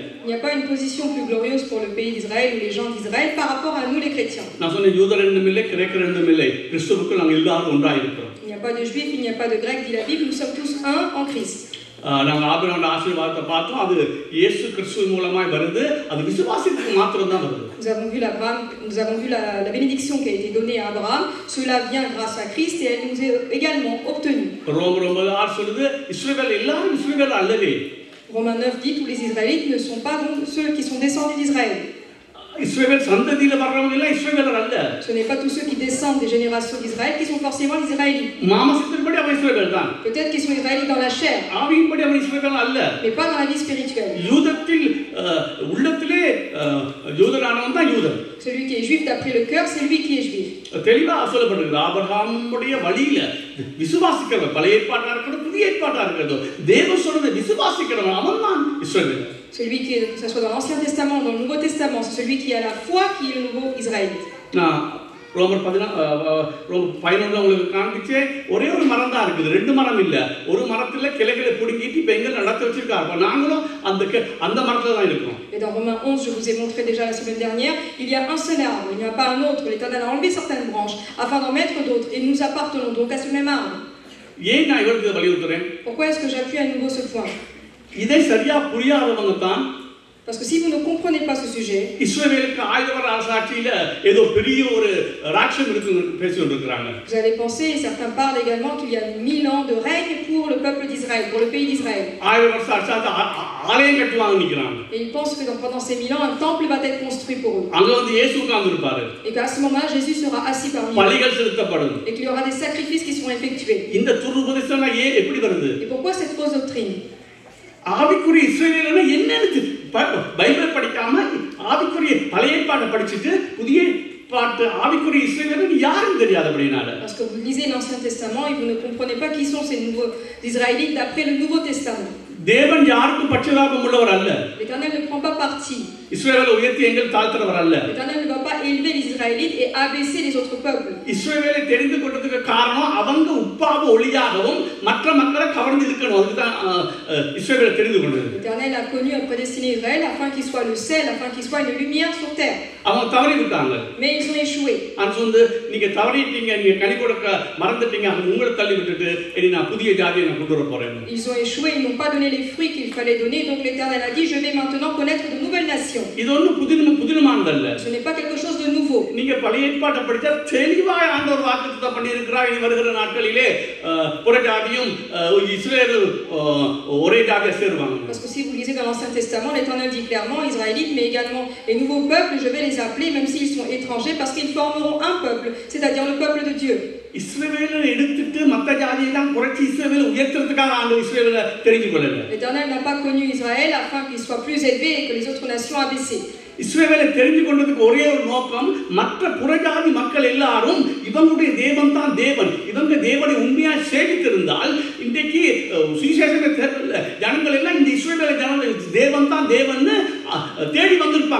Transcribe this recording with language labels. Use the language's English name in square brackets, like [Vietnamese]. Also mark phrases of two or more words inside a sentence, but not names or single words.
[French] Il n'y a pas une position plus glorieuse pour le pays d'Israël ou les gens d'Israël par rapport à nous les chrétiens. [Tamil] நான் சொன்னேன், யூதர் என்றும் இல்லை, கிரேக்கர் என்றும் இல்லை, கிறிஸ்துவுக்குள் நாங்கள் எல்லாரும் ஒன்றாக இருக்கிறோம். [French] Il n'y a pas de juif, il n'y a pas de grec, dit la Bible, nous sommes tous un en Christ. [Tamil] நாங்கள் ஆபிரகாமோட ஆசீர்வாதத்தை பார்த்தோம். அது இயேசு கிறிஸ்துவின் மூலமாய் வருது. அது விசுவாசத்துக்கு மாத்திரம் தான் வருது. [French] Nous avons vu la bénédiction qui a été donnée à Abraham. Cela vient grâce à Christ et elle nous est également obtenue. [Tamil] ரோமர் 9:6 சொல்லுது, இஸ்ரவேல் எல்லாரும் இஸ்ரவேல் அல்லவே. [French] Romains 9 dit tous les Israélites ne sont pas ceux qui sont descendus d'Israël. [Tamil] இஸ்ரவேல் சந்ததியில வர்றவங்க எல்லாம் இஸ்ரவேலர் அல்ல. [French] Ce n'est pas tous ceux qui descendent des générations d'Israël qui sont forcément les Israélites. [Tamil] மாம்சத்தின்படி அவன் இஸ்ரவேல் தான். [French] Peut-être qu'ils sont Israélites dans la chair. [Tamil] ஆவியின்படி அவன் இஸ்ரவேல் அல்ல. [French] Mais pas dans la vie spirituelle. [Tamil] யூதத்தில் உள்ளத்திலே யூதனானவன் தான் யூதன். [French] Celui qui est juif d'après le cœur, c'est lui qui est juif. [Tamil] தெளிவா சொல்லப்படுகிறது. ஆபிரகாமுடைய வழியில விசுவாசிக்கிறவன், பழைய ஏற்பாட்டா இருக்கட்டும் புதிய ஏற்பாட்டா இருக்கட்டும், தேவன் சொல்றதை விசுவாசிக்கிறவன் அவன் தான் இஸ்ரவேல். [French] Celui qui est, que ce soit dans l'Ancien Testament ou dans le Nouveau Testament, c'est celui qui a la foi qui est le nouveau Israélite. [Tamil] ரோமர் 11 உங்களுக்கு காண்பிச்சே ஒரே ஒரு மரம் தான் இருக்குது, ரெண்டு மரம் இல்ல. ஒரு மரத்துல கிளைகளை பிடுங்கிட்டு இப்ப எங்க நடத்தி வச்சிருக்காரு. நாங்களும் அந்த மரத்துல தான் இருக்கிறோம். [French] Et dans Romains 11, je vous ai montré déjà la semaine dernière, il y a un seul arbre, il n'y a pas un autre. L'Éternel a enlevé certaines branches afin d'en mettre d'autres et nous appartenons donc à ce même arbre. [Tamil] ஏன் நான் இவருக்கு வலியுறுத்துறேன்? [French] Pourquoi est-ce que j'appuie à nouveau ce point? [Tamil] இதை சரியா புரியாதவங்க தான். [French] Parce que si vous ne comprenez pas ce sujet, [Tamil] இஸ்ரவேலுக்கு 1000 வருட அரசாட்சியில ஏதோ பெரிய ஒரு ராஜ்யம் இருக்குன்னு பேசிட்டு இருக்காங்க. [French] Vous allez penser, et certains parlent également qu'il y a 1000 ans de règne pour le peuple d'Israël, pour le pays d'Israël. [Tamil] 1000 வருஷ அரசாட்சி ஆலயம் கட்டுவாங்க நிக்கிறாங்க. [French] Et ils pensent que pendant ces 1000 ans, un temple va être construit pour eux. [Tamil] அங்க வந்து இயேசு உட்கார்ந்திருப்பாரு. [French] Et qu'à ce moment-là, Jésus sera assis parmi eux. [Tamil] பலிகள் செலுத்தப்படும். [French] Et qu'il y aura des sacrifices qui seront effectués. [Tamil] இந்த துருபதேசம் எப்படி வருது? [French] Et pourquoi cette fausse doctrine? [Tamil] ஆவிக்குரிய இஸ்ரவேல்னா என்னன்னு பைபிள் படிக்காம ஆவிக்குரிய பழைய ஏற்பாட்டை படிச்சிட்டு புதிய ஏற்பாட்டு ஆவிக்குரிய இஸ்ரவேல் யாருன்னு தெரியாது அப்படினால. [French] Parce que vous lisez l'Ancien Testament et vous ne comprenez pas qui sont ces nouveaux Israélites d'après le Nouveau Testament. [Tamil] தேவன் யாருக்கும் பட்சபாதம் உள்ளவர் அல்ல. [French] L'Éternel ne prend pas parti. [Tamil] இஸ்ரவேலை உயர்த்தி எங்கள் தாழ்த்துறவர் அல்ல. [French] L'Éternel ne va pas élever les Israélites et abaisser les autres peuples. [Tamil] இஸ்ரவேலை தெரிந்து கொண்டதுக்கு காரணம் அவங்க உப்பாக ஒளியாகவும் மற்ற மக்களை கவர்ந்து இழுக்கணும். அதுதான் இஸ்ரவேலை தெரிந்து கொண்டது. [French] L'Éternel a connu et prédestiné Israël afin qu'il soit le sel, afin qu'il soit une lumière sur terre. [Tamil] அவங்க தவறி விட்டாங்க. [French] Mais ils ont échoué. [Tamil] அது வந்து நீங்க தவறிட்டீங்க, நீங்க கனி கொடுக்க மறந்துட்டீங்க, அது உங்களை தள்ளி விட்டுட்டு இனி நான் புதிய ஜாதியை நான் கொண்டு வர போறேன். [French] Ils ont échoué, ils n'ont pas donné les fruits qu'il fallait donner, donc l'Éternel a dit je vais maintenant connaître de nouvelles nations. [Tamil] இது ஒண்ணு புதினமானதல்ல. [French] Ce n'est pas quelque chose de nouveau. [Tamil] நீங்க பழைய ஏற்பாட்டை படிச்சா தெளிவாய் ஆண்டவர் வாக்குத்தத்தம் பண்ணி இருக்கிறார். இனி வருகிற நாட்களிலே புறஜாதியும் இஸ்ரவேலும் ஒரே ஜாதியா சேருவாங்க. [French] Parce que si vous lisez dans l'Ancien Testament, l'Éternel dit clairement Israélites, mais également les nouveaux peuples, je vais les appeler même s'ils sont étrangers parce qu'ils formeront un peuple, c'est-à-dire le peuple de Dieu. [Tamil] இஸ்ரவேலை எடுத்துட்டு மத்த ஜாதியை தான் குறைச்சி இஸ்ரவேலை உயர்த்துறதுக்காக ஆண்டவர் இஸ்ரவேலை தெரிஞ்சு கொள்ளல. [French] L'Éternel n'a pas connu Israël afin qu'il soit plus élevé et que les autres nations abaissées. [Tamil] இஸ்ரவேலை தெரிந்து கொண்டதுக்கு ஒரே ஒரு நோக்கம், மற்ற புறஜாதி மக்கள் எல்லாரும் இவங்களுடைய தேவன் தான் தேவன், இவங்க தேவனை உண்மையா சேவித்திருந்தால் இன்றைக்கு சுவிசேஷமே தேவையில்லை, ஜனங்கள் எல்லாம் இந்த இஸ்ரவேலை தேவன் தான் தேவன் தேடி வந்திருப்பாங்க.